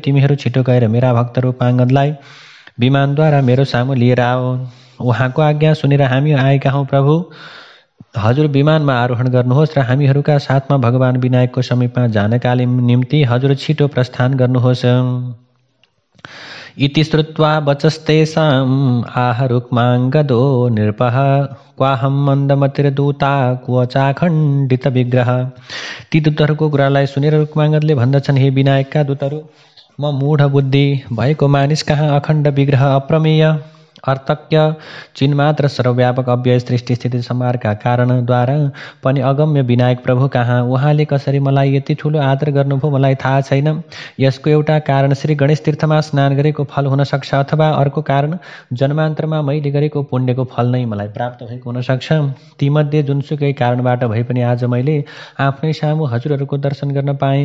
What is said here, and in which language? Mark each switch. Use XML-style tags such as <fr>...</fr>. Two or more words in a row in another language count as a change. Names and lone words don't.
<ne>तिमीहरू छिटो गएर मेरा भक्त रूपाङ्गदलाई विमानद्वारा मेरो सामु लिएर आओ। उहाँको आज्ञा सुनेर हामी आएका हौँ प्रभु। हजुर विमानमा आरोहण गर्नुहोस् र हामीहरूका साथमा भगवान विनायकको समीपमा जानका निम्ति हजुर छिटो प्रस्थान गर्नुहोस्।</ne> <sa>इति श्रुत्वा वचस्तेषाम् आह रुक्माङ्गदो नृपः क्वाहं मन्दमतिर्दूता क्व चाखण्डित विग्रह।</sa> <ne>ती दूतहरूको कुरालाई सुनेर रुक्माङ्गदले भन्दछन्, हे विनायकका दूतहरू, म मूढ बुद्धि भएको मानिस कहाँ अखण्ड विग्रह, अप्रमेय, अर्थज्ञ, चिन्मात्र, सर्वव्यापक, अव्यय, सृष्टि स्थिति संहारका कारणद्वारा पनि अगम्य विनायक प्रभु कहाँ? उहाँले कसरी मलाई यति ठुलो आदर गर्नुभयो मलाई थाहा छैन। यसको एउटा कारण श्री गणेश तीर्थमा स्नान गरेको फल हुन सक्छ, अथवा अर्को कारण जन्मान्तरमा मैले गरेको पुण्यको फल नै मलाई प्राप्त भएको हुन सक्छ। तीमध्ये जुनसुकै कारणबाट भए पनि आज मैले आफ्नै सामु हजुरहरूको दर्शन गर्न पाएँ।</ne>